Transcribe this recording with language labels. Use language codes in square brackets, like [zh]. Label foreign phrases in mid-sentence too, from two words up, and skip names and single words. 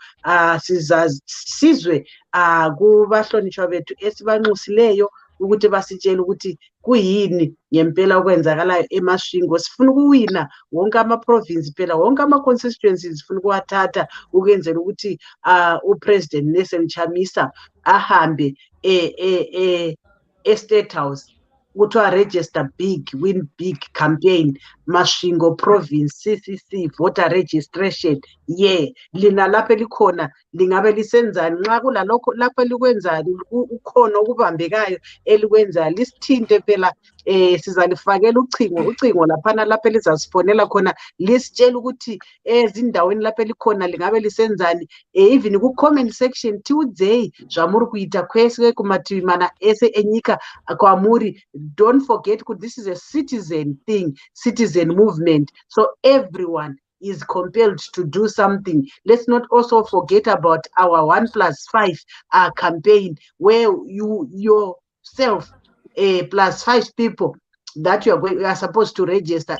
[nd] Sizwe kubahlonishwa bethu esibanxusileyo ukuthi basitshele ukuthi kuyini ngempela okwenzakalayo emasvingo. Sifuna ukuwina wonke ama-province phela, wonke ama-constituencies sifuna ukuwathatha ukwenzela ukuthi uPresident Nelson Chamisa ahambe e-State House kuthiwa [en] register big, win big campaign, [nd] Masvingo province, CCC, [en] voter registration. [nd] Lina lapho elikhona lingabe lisenzani? Nxa kulalokho lapho elikwenzani, ukhona okubambekayo elikwenzayo, lisithinte phela. Sizalifakela ucingo laphana lapho elizasifonela khona, lisitshela ukuthi ezindaweni lapho elikhona lingabe lisenzani. [sn] Even ku- [en] comment section [sn] tiudzei zvamuri kuita kwese kumativi mana ese enyika kwamuri. [en] Don't forget that this is a citizen thing, citizen movement. So everyone is compelled to do something. Let's not also forget about our 1+5 campaign, where you yourself +5 people that you are supposed to register.